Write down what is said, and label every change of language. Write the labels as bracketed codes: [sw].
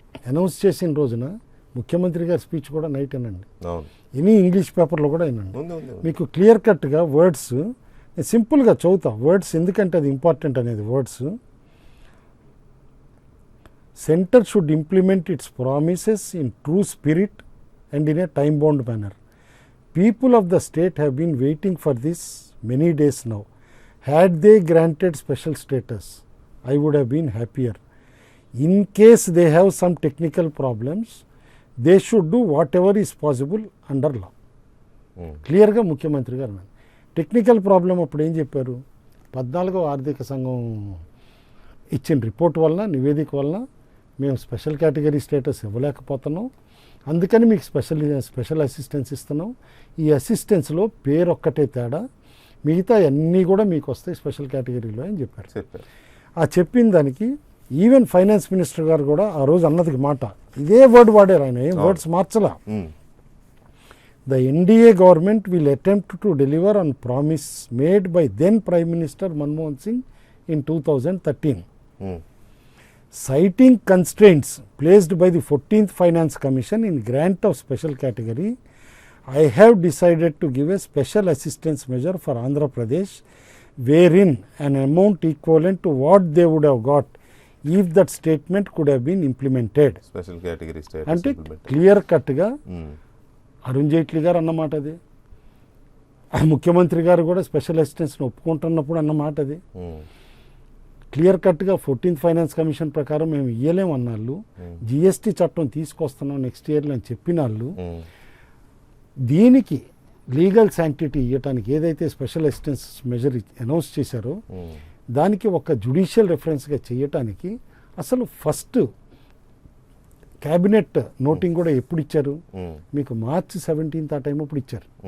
[te] Announce చేసిన రోజున ముఖ్యమంత్రి గారి స్పీచ్ కూడా నైట్ వినండి, ఎనీ ఇంగ్లీష్ పేపర్లో కూడా వినండి. మీకు క్లియర్ కట్గా వర్డ్స్ సింపుల్గా చదువుతా వర్డ్స్, ఎందుకంటే అది ఇంపార్టెంట్ అనేది. [en] Words, centre should implement its promises in true spirit and in a time bound manner. People of the state have been waiting for this many days now. Had they granted special status, I would have been happier. In case they have some technical problems, they should do whatever is possible under law. [te] క్లియర్గా ముఖ్యమంత్రి గారు technical problem అప్పుడు ఏం చెప్పారు, 14వ ఆర్థిక సంఘం ఇచ్చిన report వలన, నివేదిక వలన మేము స్పెషల్ కేటగిరీ స్టేటస్ ఇవ్వలేకపోతున్నాం, అందుకని మీకు స్పెషల్ అసిస్టెన్స్ ఇస్తున్నాం. ఈ అసిస్టెన్స్లో పేరు ఒక్కటే తేడా, మిగతా అన్నీ కూడా మీకు వస్తాయి స్పెషల్ కేటగిరీలో అని చెప్పారు. ఆ చెప్పిన దానికి ఈవెన్ ఫైనాన్స్ మినిస్టర్ గారు కూడా ఆ రోజు అన్నది మాట ఇదే వర్డ్ వాడారు, ఆయన ఏం words మార్చలా. [en] The NDA government will attempt to deliver on promise made by then prime minister Manmohan Singh in 2013. Citing constraints placed by the 14th Finance Commission in grant of special category, I have decided to give a special assistance measure for Andhra Pradesh, wherein an amount equivalent to what they would have got if that statement could have been implemented. Special category status [te] అంటే clear కట్గా అరుణ్ జైట్లీ గారు అన్నమాట అది, ముఖ్యమంత్రి గారు కూడా special అసిస్టెన్స్ని ఒప్పుకుంటున్నప్పుడు అన్నమాట అది. క్లియర్ కట్గా 14th ఫైనాన్స్ కమిషన్ ప్రకారం మేము ఇయ్యలేము అన్నాళ్ళు, జిఎస్టీ చట్టం తీసుకొస్తున్నాం నెక్స్ట్ ఇయర్లో అని చెప్పిన వాళ్ళు, దీనికి లీగల్ శాంక్టిటీ ఇవ్వటానికి ఏదైతే స్పెషల్ అసిస్టెన్స్ మెజర్ అనౌన్స్ చేశారో దానికి ఒక జ్యుడిషియల్ రెఫరెన్స్గా చేయటానికి అసలు ఫస్ట్ క్యాబినెట్ నోటింగ్ కూడా ఎప్పుడు ఇచ్చారు, మీకు March 17th ఆ టైం అప్పుడు ఇచ్చారు.